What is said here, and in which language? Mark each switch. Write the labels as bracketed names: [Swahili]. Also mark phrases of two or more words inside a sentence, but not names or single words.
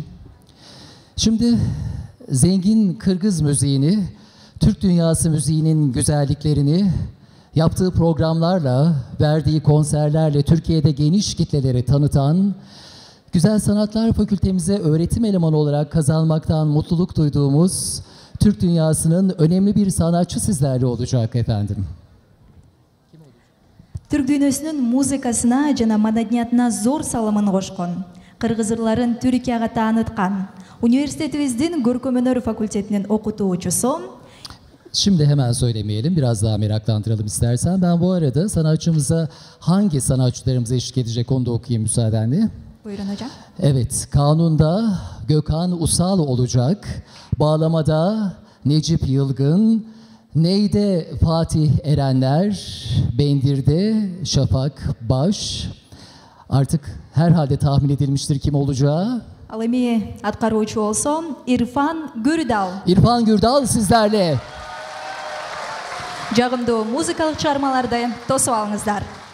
[Turkish] Şimdi zengin Kırgız müziğini, Türk dünyası müziğinin güzelliklerini yaptığı programlarla, verdiği konserlerle Türkiye'de geniş kitlelere tanıtan, Güzel Sanatlar Fakültemize öğretim elemanı olarak kazanmaktan mutluluk duyduğumuz Türk dünyasının önemli bir sanatçı sizlerle olacak efendim. [Kyrgyz] Türk dünösүнүн музыкасына жана маданиятына зор салымын кошкон, кыргызырларын Түркияга тааныткан, университетибиздин көркөм өнөр факультетинин окутуучусу. [Turkish] Şimdi hemen söylemeyelim, biraz daha meraklandıralım istersen. Ben bu arada sanatçımıza hangi sanatçılarımıza eşlik edecek onu da okuyayım müsaadenle. Buyurun hocam. Evet, kanunda Gökhan Usal olacak, bağlamada Necip Yılgın, neyde Fatih Erenler, bendirde Şafak Baş. Artık herhalde tahmin edilmiştir kim olacağı. [Kyrgyz] Ал эми аткаруучу болсо Ирфан Гүрдал. [Turkish] İrfan Gürdal sizlerle. [Kyrgyz] Жагымдуу музыкалык чыгармаларды тосуп алыңыздар.